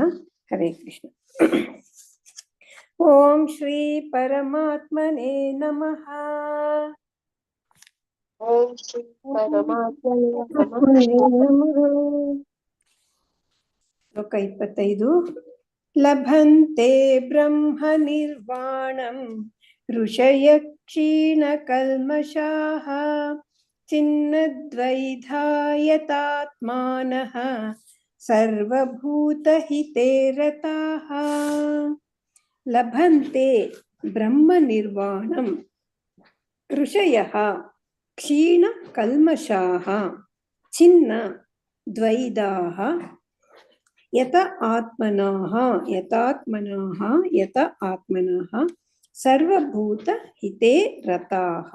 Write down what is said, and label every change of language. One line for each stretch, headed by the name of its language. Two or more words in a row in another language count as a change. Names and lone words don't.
Sanskrit: ಹರೇ ಕೃಷ್ಣ. ಓಂ ಶ್ರೀ ಪರಮಾತ್ಮನೇ ನಮಃ. ಓಂ ಶ್ರೀ ಪರಮಾತ್ಮನೇ ನಮಃ. ಶ್ಲೋಕ 25. ಲಭಂತೆ ಬ್ರಹ್ಮ ನಿರ್ವಾಣಂ ಋಷಯ ಕ್ಷೀಣ ಕಲ್ಮಷಾಃ ಚಿನ್ನದ್ವೈಧಾಯತಾತ್ಮಾನಃ ಸರ್ವಭೂತಹಿತೇ ರತಾಃ. ಲಭಂತೆ ಬ್ರಹ್ಮ ನಿರ್ವಾಣಂ ಋಷಯಃ ಕ್ಷೀಣ ಕಲ್ಮಷಾಃ ಚಿನ್ನ ದ್ವೈಧಾಃ ಯತ ಆತ್ಮನಃ ಸರ್ವಭೂತ ಹಿತೇ ರತಾಃ.